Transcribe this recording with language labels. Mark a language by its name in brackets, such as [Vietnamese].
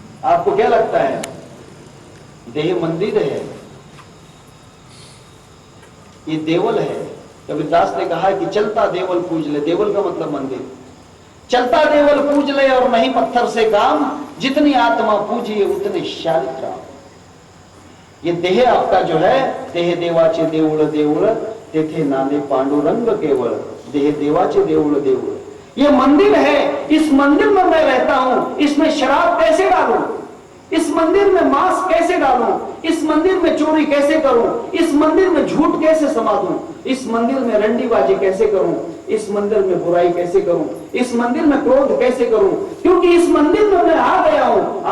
[Hindi] आपको क्या लगता है? देह मंदिर है, ये देवल है। कबीरदास ने कहा कि चलता देवल पूज ले। देवल का मतलब मंदिर। चलता देवल पूज ले और नहीं पत्थर से काम, जितनी आत्मा पूजिए उतने शालिग्राम। ये देह आपका जो है, [Marathi] देह देवाचे देऊळ देऊळ तेथे नाने पांडुरंग केवळ, देह देवाचे देऊळ देऊळ। [Hindi] ये मंदिर है, इस मंदिर में मैं रहता हूं। इसमें शराब कैसे डालूं, इस मंदिर में मांस कैसे डालूं, इस मंदिर में चोरी कैसे करूं, इस मंदिर में झूठ कैसे समा दूं, इस मंदिर में रंडीबाजी कैसे करूं, इस मंदिर में बुराई कैसे करूं, इस मंदिर में क्रोध कैसे करूं, क्योंकि इस मंदिर में मैं आ गया हूं।